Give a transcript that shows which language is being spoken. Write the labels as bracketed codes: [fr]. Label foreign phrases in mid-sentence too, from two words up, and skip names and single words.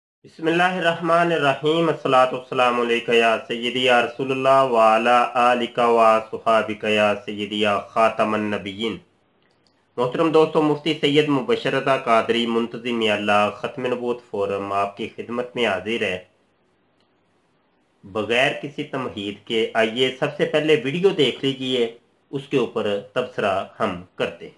[ar] بسم الله الرحمن الرحيم الصلاة والسلام عليك يا سيدي يا رسول الله وعلى آلك وأصحابك يا سيدي يا خاتم النبيين. [ur] محترم دوستو، مفتی سید مبشر رضا قادری منتظم اللہ ختم نبوت فورم آپ کی خدمت میں حاضر ہے. بغیر کسی تمہید کے آئیے سب سے پہلے ویڈیو دیکھ لیجیے، اس کے اوپر تبصرہ ہم کرتے ہیں.